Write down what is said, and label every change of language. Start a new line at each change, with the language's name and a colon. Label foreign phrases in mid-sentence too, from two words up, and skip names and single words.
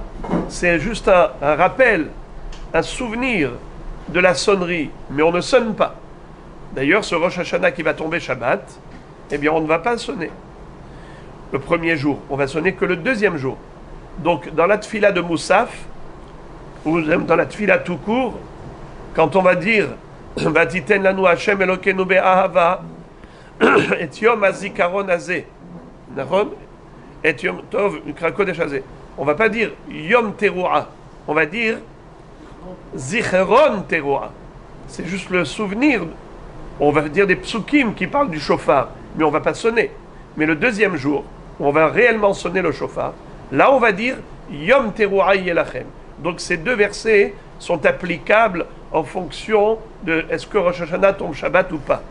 French: C'est juste un rappel, un souvenir de la sonnerie, mais on ne sonne pas. D'ailleurs, ce Rosh Hashanah qui va tomber Shabbat, eh bien, on ne va pas sonner le premier jour. On va sonner que le deuxième jour. Donc, dans la tfila de Moussaf, ou dans la tfila tout court, quand on va dire
Hebrew: ותתן לנו ה' אלוקינו באהבה את יום הזכרון הזה, את יום טוב קודש הזה.
French: On va pas dire
Hebrew: יום תרועה,
French: on va dire
Hebrew: זכרון תרועה.
French: C'est juste le souvenir. On va dire des psukim qui parlent du shofar, mais on va pas sonner. Mais le deuxième jour, on va réellement sonner le shofar. Là, on va dire
Hebrew: יום תרועה יהיה לכם.
French: Donc ces deux versets sont applicables en fonction de est-ce que Rosh Hashanah tombe Shabbat ou pas.